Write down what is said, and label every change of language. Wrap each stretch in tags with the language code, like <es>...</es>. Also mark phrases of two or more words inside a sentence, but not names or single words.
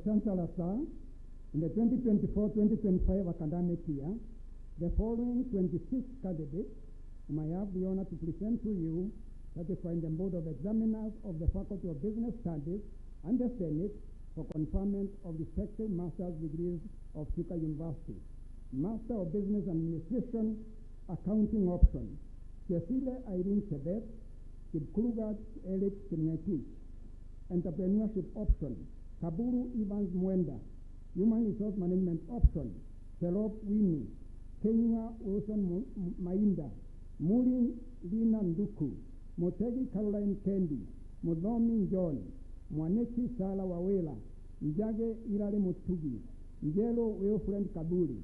<en>Chancellor, sir, in the 2024-2025 academic year, the following 26 candidates whom I have the honor to present to you satisfying the Board of Examiners of the Faculty of Business Studies and the Senate for conferment of respective master's degrees of Chuka University. Master of Business Administration, Accounting option, Cecilia Irene Chebet, Kipkrugat Eric Kimnetich. Entrepreneurship option, Kaburu Evans Mwenda. Human Resource Management option, Serop Winnie, Kenya Wilson Mainda, Muri Lina Nduku, Motegi Caroline Kendi, Mudhomi John, Mwaneki Sala Wawela, Njage Irale Mutugi, Njelo Wilfred Kabuli.</en>